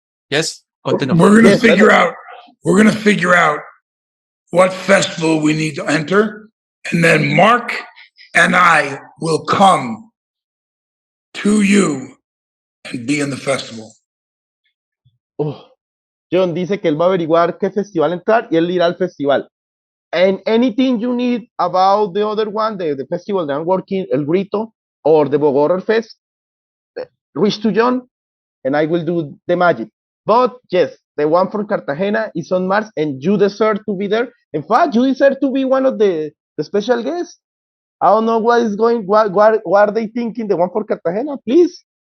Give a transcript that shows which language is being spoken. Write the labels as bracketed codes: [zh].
[en] Yes, continue. We're gonna Yes, figure out. We're gonna figure out what festival we need to enter, and then Mark and I will come to you and be in the festival. [es] Jhon dice que él va a averiguar qué festival entrar y él irá al festival. [en] And anything you need about the other one, the festival that I'm working, El Grito, or the Bogor Fest, reach to Jhon and I will do the magic. But yes, the one for Cartagena is on March and you deserve to be there. In fact, you deserve to be one of the special guests. I don't know what is going, what are they thinking, the one for Cartagena, please.